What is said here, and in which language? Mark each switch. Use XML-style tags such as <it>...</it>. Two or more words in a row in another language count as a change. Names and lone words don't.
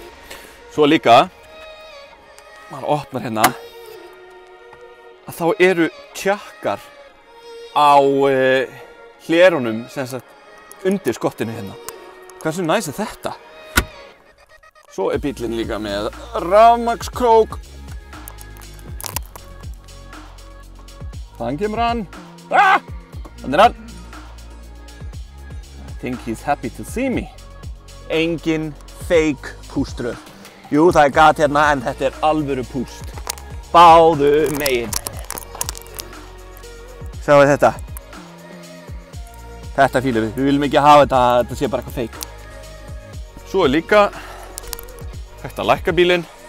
<is>Svo líka, maður opnar hérna, að þá eru tjakkar á hlerunum sem sagt undir skottinu hérna. Hversu næs er þetta? Svo er bíllinn líka með rafmagnskrók. Þann kemur hann. Ah! Þannig er hann.</is> <en>I think he's happy to see me.</en> <is>Engin fake púströð. Jú, það er gat hérna en þetta er alvöru púst. Báðu megin. Sjáu þetta. Þetta fílum við. Við viljum ekki hafa þetta sé bara eitthvað fake. Svo er líka hægt að lækka bílinn.</is>